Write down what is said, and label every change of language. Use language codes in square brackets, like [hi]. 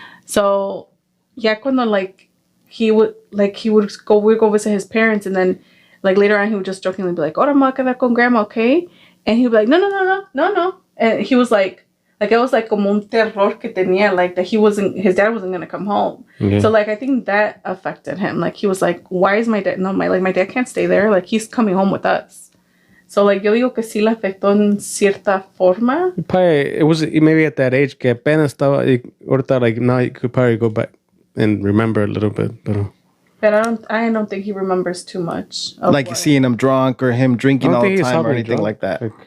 [en] So, yeah, cuando, like, we would go visit his parents, and then, like, later on, he would just jokingly be like, [es] "Ahora me voy a quedar con [en] grandma, okay?" And he'd be like, no. And he was like it was like [es] como un terror que tenía, [en] like, that his dad wasn't gonna come home. Yeah. So, like, I think that affected him. Like, he was like, why is my dad? No, my dad can't stay there. Like, he's coming home with us. [es] So, like, yo digo que sí le afectó en cierta forma. [en] Probably, it was maybe at that age [es] que apenas estaba, ahorita, [en] like, now you could probably go back and remember a little bit, but I don't think he remembers too much. Like seeing him drunk or him drinking all the time or anything like that.